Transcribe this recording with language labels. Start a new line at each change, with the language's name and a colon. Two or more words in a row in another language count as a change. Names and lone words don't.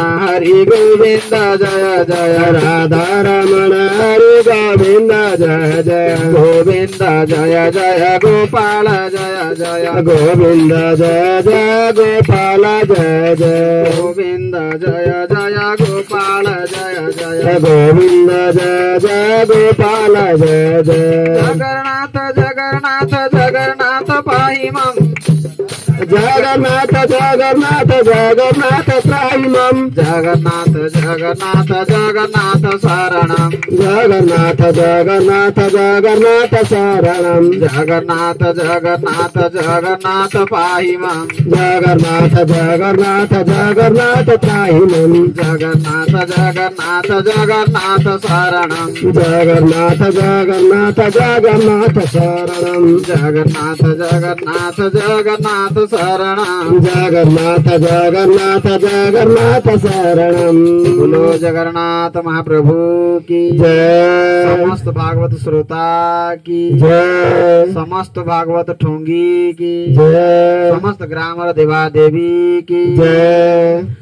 Sanskrit: हरि गोविंद जय जय राधा रमण हरि गोविंद जय जय गोविंद जय जय गोपाल जय जय गोविंद जय जय गोपाल जय जय गोविंद जय जय गोपाल जय जय गोविंद जय जय गोपाल जय जय जगन्नाथ जगन्नाथ जगन्नाथ पाहि मम जगन्नाथ जगन्नाथ जगन्नाथ त्राहिमं जगन्नाथ जगन्नाथ जगन्नाथ शरणं जगन्नाथ जगन्नाथ जगन्नाथ शरणं जगन्नाथ जगन्नाथ जगन्नाथ पाहिमं जगन्नाथ जगन्नाथ जगन्नाथ त्राहिमं जगन्नाथ जगन्नाथ जगन्नाथ शरणं जगन्नाथ जगन्नाथ जगन्नाथ शरणं जगन्नाथ जगन्नाथ जगन्नाथ शरणं जगन्नाथ जगन्नाथ जगन्नाथ शरणं
Hindi: बोलो जगन्नाथ महाप्रभु की जय समस्त भागवत श्रोता की जय समस्त भागवत ठोंगी की जय समस्त ग्राम और देवा देवी की जय